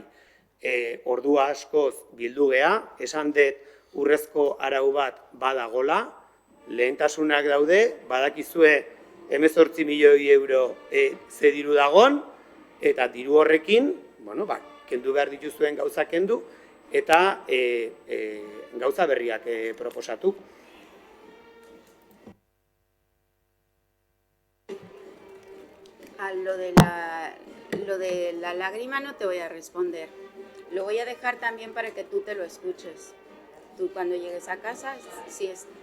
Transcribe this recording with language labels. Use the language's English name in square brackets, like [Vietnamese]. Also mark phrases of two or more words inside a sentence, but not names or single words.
[Basque] Ordua askoz bildu gea, esan dut urrezko arau bat badagola, lehentasunak daude, badakizue 18 milioi euro ze diru dagon, eta diru horrekin, kendu behar dituzuen gauza kendu, eta gauza berriak proposatu. [Spanish] A lo de la lágrima no te voy a responder. Lo voy a dejar también para que tú te lo escuches. Tú cuando llegues a casa, si es...